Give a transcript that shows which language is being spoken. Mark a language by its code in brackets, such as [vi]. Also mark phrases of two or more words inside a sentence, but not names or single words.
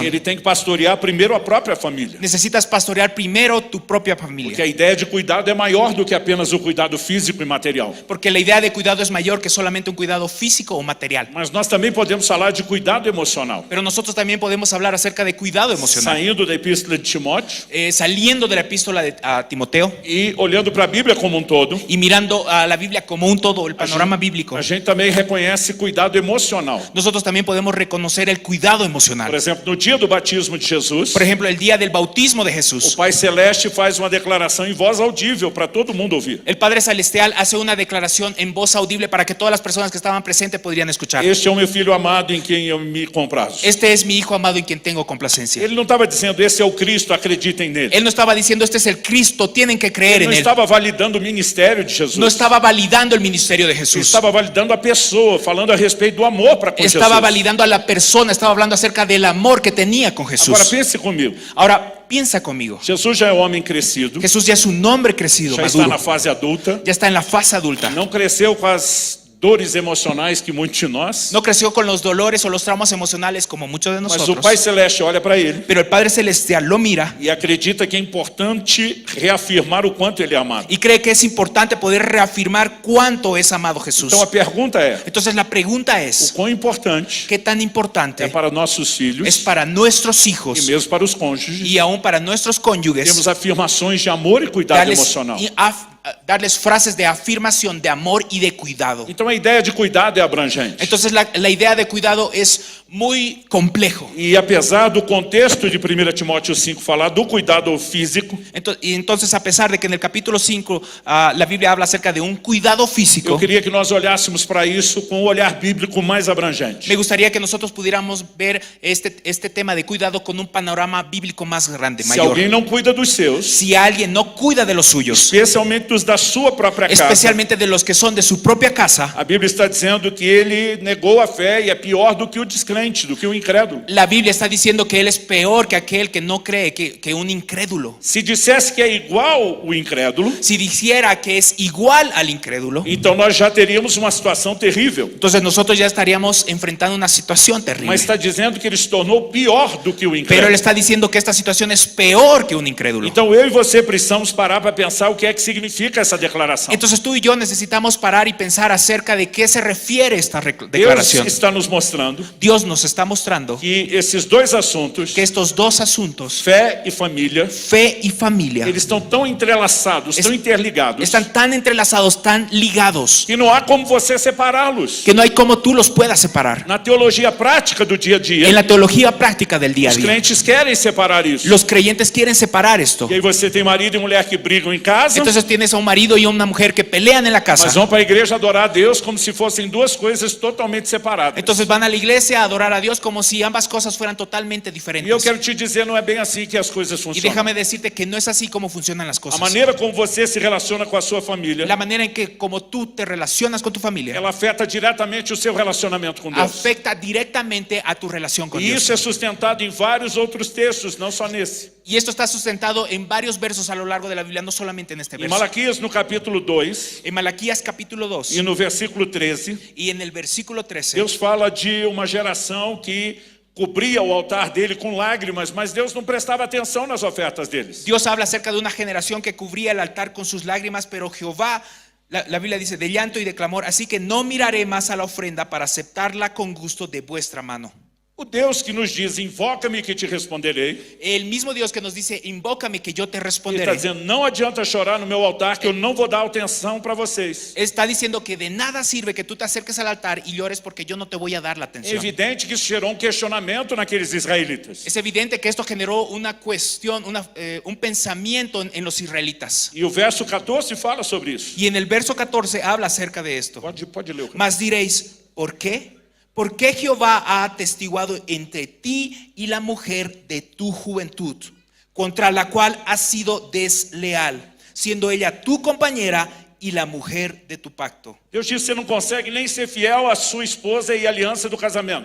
[pt] ele tem que pastorear primeiro a própria família. [es] necesitas pastorear primero tu propia [pt] Porque [es] familia. [pt] a ideia de cuidado é maior do que apenas o cuidado físico e material. [es] Porque la idea de cuidado es mayor que solamente un cuidado físico o material. [pt] Mas nós também podemos falar de cuidado emocional. [es] Pero nosotros también podemos hablar acerca de cuidado emocional. [pt] Saindo da epístola de Timóteo [es] Saliendo de la epístola a Timoteo [pt] e olhando para a Bíblia como um todo, [es] y mirando a la Biblia como un todo, el panorama bíblico, [pt] a gente também reconhece cuidado emocional. [es] nosotros también podemos reconocer el cuidado [pt] Por [es] emocional. [pt] exemplo, no dia do batismo de Jesus, [es] Por ejemplo, el día del bautismo de [pt] o [es] Jesús, [pt] Pai Celeste faz uma declaração em voz audível para todo mundo ouvir. [es] el Padre Celestial hace una declaración en voz audible para que todas las personas que estaban presentes podrían escuchar. [pt] Este é o meu filho amado em quem eu me comprazo. [es] Este es mi hijo amado en quien tengo complacencia. [pt] Ele não estava dizendo, esse é o Cristo, acreditem nele. [es] Él no estaba diciendo este es el Cristo, tienen que creer [pt] Ele [es] en [pt] não [es] él. [pt] estava validando o ministério de Jesus. [es] No estaba validando el ministerio de [pt] Ele [es] Jesús. [pt] estava validando a pessoa, falando a respeito do amor para com [es] Estaba [pt] Jesus. [es] validando a la persona, estaba hablando acerca del amor que tenía con [pt] Agora [es] Jesús. [pt] pense comigo. [es] Ahora, piensa conmigo. [pt] Jesus já é homem crescido, [es] Jesús ya es un hombre crecido, [pt] já está na [es] maduro. [pt] fase adulta, [es] Ya está en la fase adulta. [pt] não cresceu com as dores emocionais que muitos de nós, [es] No creció con los dolores o los traumas emocionales como muchos de [pt] mas o [es] nosotros. [pt] Pai Celeste olha para ele [es] Pero el Padre Celestial lo mira [pt] e acredita que é importante reafirmar o quanto ele é amado. [es] y cree que es importante poder reafirmar cuánto es amado Jesús. [pt] Então a pergunta é, [es] Entonces la pregunta [pt] o [es] es, [pt] quão importante [es] ¿qué tan [pt] é [es] importante [pt] para nossos filhos [es] es para nuestros [pt] e [es] hijos [pt] mesmo para os cônjuges [es] y aún para nuestros cónyuges [pt] temos afirmações de amor e cuidado [es] darles, [pt] emocional? [es] darles frases de afirmación, de amor y de cuidado? [pt] Então a ideia de cuidado é abrangente. [es] Entonces la idea de cuidado es muy complejo. [pt] E apesar do contexto de 1 Timóteo 5 falar do cuidado físico, [es] Entonces, a pesar de que en el capítulo 5 la Biblia habla acerca de un cuidado [pt] eu [es] físico, [pt] queria que nós olhássemos para isso com um olhar bíblico mais abrangente. [es] me gustaría que nosotros pudiéramos ver este tema de cuidado con un panorama bíblico más grande, [pt] Se [es] mayor. [pt] alguém não cuida dos seus, [es] Si alguien no cuida de los suyos, [pt] especialmente dos da sua própria casa, [es] especialmente de los que son de su propia casa, [pt] a Bíblia está dizendo que ele negou a fé e é pior do que o descrente. descrente, do que o incrédulo. [es] La Biblia está diciendo que él es peor que aquel que no cree, que un incrédulo. [pt] Se dissesse que é igual o incrédulo, [es] Si dijera que es igual al incrédulo, [pt] então nós já teríamos uma situação terrível. [es] entonces nosotros ya estaríamos enfrentando una situación terrible. [pt] Mas está dizendo que ele se tornou pior do que o [es] Pero él [pt] incrédulo. [es] está diciendo que esta situación es peor que un incrédulo. [pt] Então eu e você precisamos parar para pensar o que é que significa essa declaração. [es] Entonces tú y yo necesitamos parar y pensar acerca de qué se refiere esta [pt] Deus [es] declaración. [pt] está nos mostrando [es] Dios nos está mostrando [pt] que esses dois assuntos, [es] que estos dos asuntos, [pt] fé e família, [es] fe y familia, [pt] eles estão tão entrelaçados, tão interligados, [es] están tan entrelazados, tan ligados, [pt] que não há como você separá-los. [es] que no hay como tú los puedas separar. [pt] Na teologia prática do dia a dia, [es] En la teología práctica del día a [pt] os [es] día, [pt] crentes querem separar isso. [es] los creyentes quieren separar esto. [pt] E aí você tem marido e mulher que brigam em casa, [es] Entonces tienes a un marido y a una mujer que pelean en la [pt] mas [es] casa. [pt] vão para a igreja adorar a Deus como se fossem duas coisas totalmente separadas. [es] Entonces van a la iglesia a adorar a Dios como si ambas cosas fueran totalmente [pt] E eu [es] diferentes. [pt] quero te dizer, não é bem assim que as coisas [es] Y [pt] funcionam. [es] déjame decirte que no es así como funcionan las [pt] A [es] cosas. [pt] maneira como você se relaciona com a sua família, [es] La manera en que como tú te relacionas con tu familia [pt] ela afeta diretamente o seu relacionamento com Deus. [es] afecta directamente a tu relación con [pt] E [es] Dios. [pt] isso é sustentado em vários outros textos, não só nesse. [es] Y esto está sustentado en varios versos a lo largo de la Biblia, no solamente en este [pt] Em [es] verso. [pt] Malaquias, no capítulo 2, [es] En Malaquías capítulo 2 [pt] e no versículo 13, [es] y en el versículo 13, [pt] Deus fala de uma geração que cobria o altar dele com lágrimas, mas Deus não prestava atenção nas ofertas deles. [es] Dios habla acerca de una generación que cubría el altar con sus lágrimas, pero Jehová, la Biblia dice, de llanto y de clamor, así que no miraré más a la ofrenda para aceptarla con gusto de vuestra mano. [pt] O Deus que nos diz, invoca-me que te responderei, [es] El mismo Dios que nos dice, invócame que yo te [pt] ele está [es] responderé, [pt] dizendo, não adianta chorar no meu altar que eu não vou dar atenção para vocês. [es] está diciendo que de nada sirve que tú te acerques al altar y llores porque yo no te voy a dar la [pt] É [es] atención. [pt] evidente que isso gerou questionamento naqueles israelitas. [es] Es evidente que esto generó una cuestión, un pensamiento en los israelitas. [pt] E o verso 14 fala sobre isso. [es] Y en el verso 14 habla acerca de esto. [pt] Pode ler. [es] Mas diréis, ¿por qué? ¿Por qué Jehová ha atestiguado entre ti y la mujer de tu juventud, contra la cual has sido desleal, siendo ella tu compañera y la mujer de tu pacto? [pt] Deus diz que você não consegue nem ser fiel à sua esposa e à aliança do casamento.